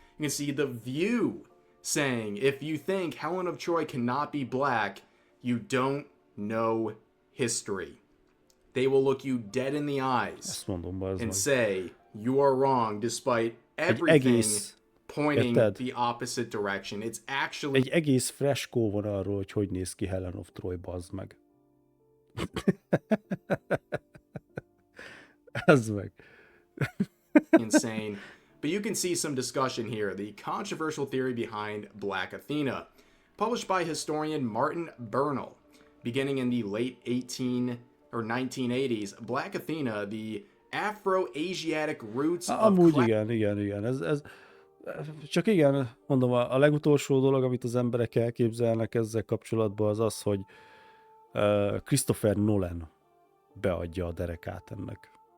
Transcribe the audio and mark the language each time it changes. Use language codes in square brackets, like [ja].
[en] You can see The View saying, if you think Helen of Troy cannot be black, you don't know history. They will look you dead in the eyes and say, you are wrong, despite everything pointing the opposite direction. It's actually... [hu] Egy egész freskó van arról, hogy néz ki Helen of Troy, bazd meg. Ez meg. [en] Insane. But you can see some discussion here. The controversial theory behind Black Athena, published by historian Martin Bernal, beginning in the late 1980s. Black Athena, the Afro-Asiatic roots of... [hu] Amúgy igen. Ez csak igen, mondom, a legutolsó dolog, amit az emberek elképzelnek ezzel kapcsolatban, az az, hogy Christopher Nolan beadja a derekát ennek.